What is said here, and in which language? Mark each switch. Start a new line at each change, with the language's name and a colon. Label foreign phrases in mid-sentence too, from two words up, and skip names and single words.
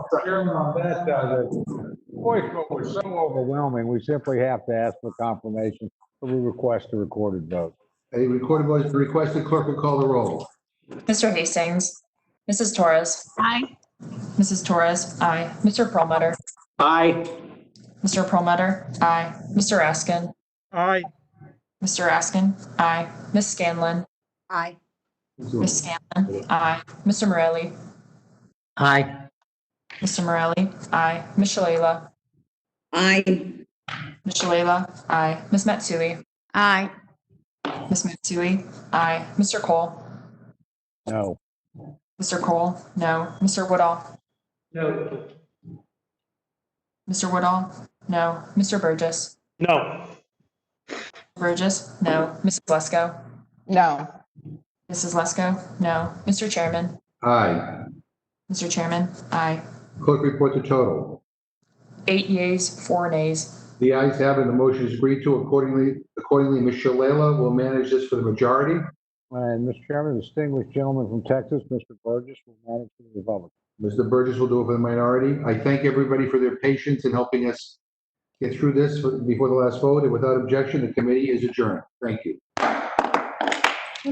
English: Chairman, on that, the voice vote was so overwhelming, we simply have to ask for confirmation, so we request a recorded vote. A recorded vote is requested. Clerk will call the roll. Mr. Hastings, Mrs. Torres, Aye. Mrs. Torres, aye. Mr. Perlmutter, Aye. Mr. Perlmutter, aye. Mr. Askin, Aye. Mr. Askin, aye. Miss Scanlon, Aye. Miss Scanlon, aye. Mr. Morelli, Aye. Mr. Morelli, aye. Miss Shalala, Aye. Miss Shalala, aye. Miss Matsui, Aye. Miss Matsui, aye. Mr. Cole, No. Mr. Cole, no. Mr. Woodall, No. Mr. Woodall, no. Mr. Burgess, No. Burgess, no. Mrs. Lesko, No. Mrs. Lesko, no. Mr. Chairman, Aye. Mr. Chairman, aye. Clerk report the total. 8 yeas, 4 nays. The ayes have it, the motion is agreed to. Accordingly, Ms. Shalala will manage this for the majority. And Mr. Chairman, distinguished gentleman from Texas, Mr. Burgess, will manage for the Republican. Mr. Burgess will do it for the minority. I thank everybody for their patience in helping us get through this before the last vote, and without objection, the committee is adjourned.